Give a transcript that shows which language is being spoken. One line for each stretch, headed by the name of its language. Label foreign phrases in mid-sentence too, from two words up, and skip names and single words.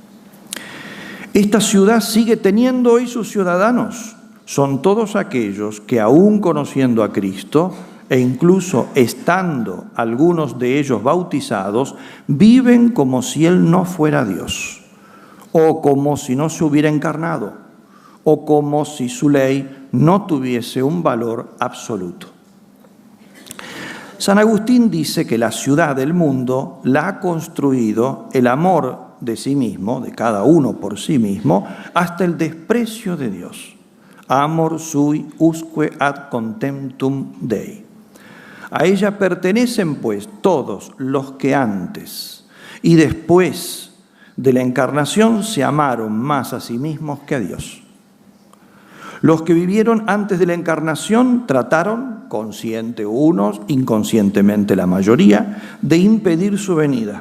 Spanish: Esta ciudad sigue teniendo hoy sus ciudadanos, son todos aquellos que aún conociendo a Cristo, e incluso estando algunos de ellos bautizados, viven como si Él no fuera Dios, o como si no se hubiera encarnado, o como si su ley no tuviese un valor absoluto. San Agustín dice que la ciudad del mundo la ha construido el amor de sí mismo, de cada uno por sí mismo, hasta el desprecio de Dios.
Latin: Amor sui usque ad contemptum Dei.
Spanish: A ella pertenecen, pues, todos los que antes y después de la encarnación se amaron más a sí mismos que a Dios. Los que vivieron antes de la encarnación trataron, consciente unos, inconscientemente la mayoría, de impedir su venida.